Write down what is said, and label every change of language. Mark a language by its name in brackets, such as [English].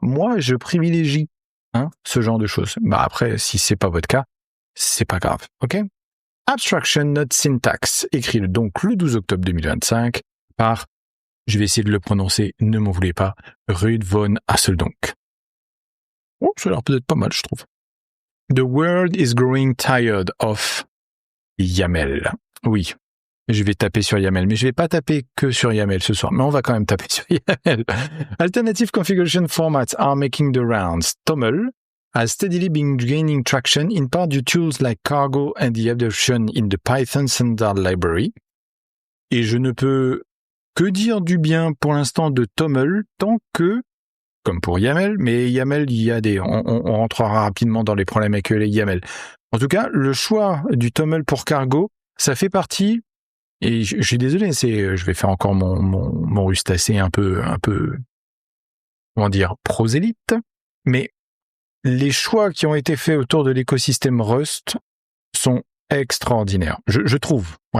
[French] Moi, je privilégie ce genre de choses. Après, si c'est pas votre cas, c'est pas grave, ok? Abstraction Not Syntax, écrit donc le 12 octobre 2025 par, je vais essayer de le prononcer, ne m'en voulez pas, Ruud von Hasseldonck. Oh, ça a l'air peut-être pas mal, je trouve. [English] The world is growing tired of YAML. [French] Oui, je vais taper sur YAML, mais je vais pas taper que sur YAML ce soir, mais on va quand même taper sur YAML. [English] Alternative configuration formats are making the rounds. TOML has steadily been gaining traction in part due to tools like Cargo and the adoption in the Python standard library. [French] Et je ne peux que dire du bien pour l'instant de TOML tant que, comme pour YAML, mais YAML, on rentrera rapidement dans les problèmes avec les YAML. En tout cas, le choix du TOML pour Cargo, ça fait partie, et je suis désolé, je vais faire encore mon rustacé un peu, comment dire, prosélyte, mais les choix qui ont été faits autour de l'écosystème Rust sont extraordinaires. Je trouve.